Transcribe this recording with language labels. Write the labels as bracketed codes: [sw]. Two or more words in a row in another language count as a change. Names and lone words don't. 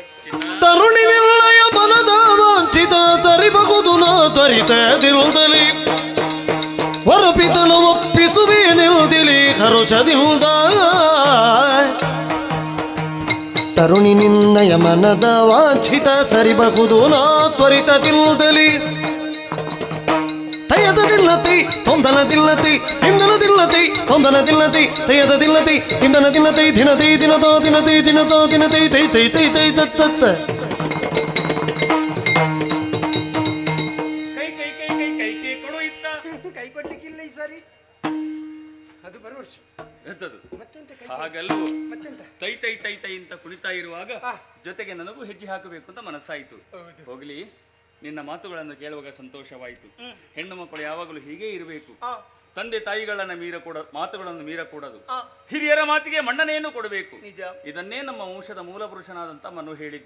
[kn] ತರುಣಿ ನಿಲ್ಲಯ ಮನದ ವಾಂಚಿತ ಸರಿಬಹುದು ನಾ ತ್ವರಿತದಿಂದಲಿ ಹೊರಪಿತನ ಒಪ್ಪಿಸುವೆ ನಿಲ್ದಿಲಿ ಹರುಷದಿಂದ. ತರುಣಿ ನಿನ್ನಯ ಮನದ ವಾಂಛಿತ ಸರಿಬಹುದು ನಾ ತ್ವರಿತದಿಂದಲಿ ತಯದ ದಿಲ್ಲತಿ ತೊಂದನ ದಿಲ್ಲತಿ ಇಂದನ ದಿಲ್ಲತಿ ತೊಂದನ ದಿಲ್ಲತಿ ತಯದ ದಿಲ್ಲತಿ ಇಂದನ ದಿಲ್ಲತಿ ದಿನತಿ ದಿನತೋ ದಿನತಿ ದಿನತೋ ದಿನತಿ ತೈ ತೈ ತೈ ತೈ ತತ್ತ. ಕೈ ಕೈ ಕೈ ಕೈ ಕೈ ಕೈ ಕೊಡು ಇತ್ತ. ಕೈ ಕೊಡ್ಲಿಕ್ಕಿಲ್ಲ ಈ ಸಾರಿ. ಅದು ಬರುವ ವರ್ಷ. ಎಂತದು? ಮತ್ತೆಂತ ಕೈ? ಹಾಗಲ್ವೋ, ಮತ್ತೆಂತ? ತೈ ತೈ ತೈ ತೈ ಅಂತ ಕುಣಿತಾ ಇರುವಾಗ ಜೊತೆಗೆ ನನಗೂ ಹೆಜ್ಜೆ ಹಾಕಬೇಕು ಅಂತ ಮನಸ್ಸಾಯಿತು. ಹೋಗ್ಲಿ, ನಿನ್ನ ಮಾತುಗಳನ್ನು ಕೇಳುವಾಗ ಸಂತೋಷವಾಯಿತು. ಹೆಣ್ಣು ಮಕ್ಕಳು ಯಾವಾಗಲೂ ಹೀಗೆ ಇರಬೇಕು. ತಂದೆ ತಾಯಿಗಳನ್ನ ಮಾತುಗಳನ್ನು ಮೀರಕೂಡದು. ಹಿರಿಯರ ಮಾತಿಗೆ ಮನ್ನಣೆಯನ್ನು ಕೊಡಬೇಕು. ಇದನ್ನೇ ನಮ್ಮ ವಂಶದ ಮೂಲ ಪುರುಷನಾದಂತ ಮನು ಹೇಳಿದ್ದು.